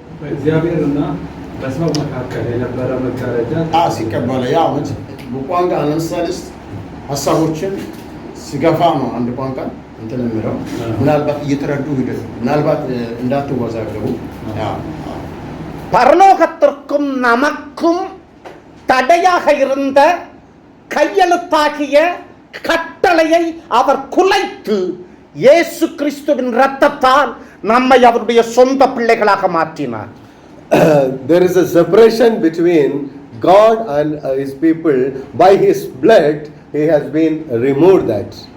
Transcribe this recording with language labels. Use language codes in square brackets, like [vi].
[am] እግዚአብሔርና በሰው መካከል የነበረ መጋረጃ ሲቀበለ ያው በቋንቋ ለምሳሌ ሀሳቦችን ሲገፋ ነው አንድ ቋንቋ እንትን የሚለው ምናልባት እየተረዱ ሂደው ምናልባት እንዳትወዛገቡ [ta] பரலோகத்திற்கும் நமக்கும் தடையாக இருந்த கையெழுத்தாகிய கட்டளையை அவர் குலைத்து இயேசு கிறிஸ்துவின் இரத்தத்தால் நம்மை அவருடைய சொந்த பிள்ளைகளாக மாற்றினார். [en] There is a separation between God and his people. By his blood he has been removed that.